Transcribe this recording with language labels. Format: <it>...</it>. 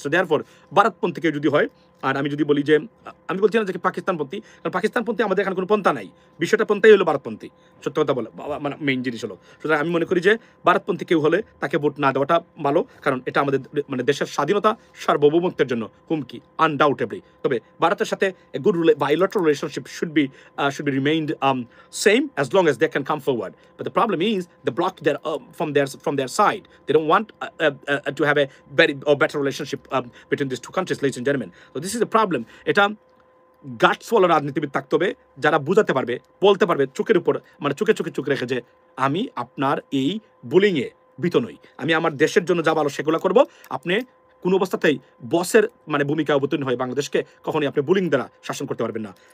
<bn>So therefore ভারতপন্থী কেউ যদি হয়, আর আমি যদি বলি যে, আমি বলছি না যে পাকিস্তানপন্থী, কারণ পাকিস্তানপন্থী আমাদের এখানে কোনো পন্থা নাই, বিষয়টা পন্থাই হলো ভারতপন্থী, সত্য কথা বলে, মানে মেইন জিনিস হলো। সুতরাং আমি মনে করি যে ভারতপন্থী কেউ হলে তাকে ভোট না দেওয়াটা ভালো, কারণ এটা আমাদের মানে দেশের স্বাধীনতা সার্বভৌমত্বের জন্য হুমকি, আনডাউটেবলি। তবে ভারতের সাথে</bn> <en>a good bilateral relationship should be remained same as long as they can come forward. But the problem is they block their from their side. They don't want to have a very or better relationship between these two countries, ladies and gentlemen. So this is the problem.</en> <bn>এটা গাটসওয়ালা রাজনীতিবিদ থাকতে হবে, যারা বুঝাতে পারবে, বলতে পারবে চোখের উপর, মানে চোখে চোখে চোখ রেখে যে আমি আপনার এই বুলিংয়ে ভীত নই, আমি আমার দেশের জন্য যা ভালো সেগুলো করব। আপনি কোনো অবস্থাতেই বসের মানে ভূমিকা অবতীর্ণ হয়ে বাংলাদেশকে কখনোই আপনি বুলিং দ্বারা শাসন করতে পারবেন না।</bn>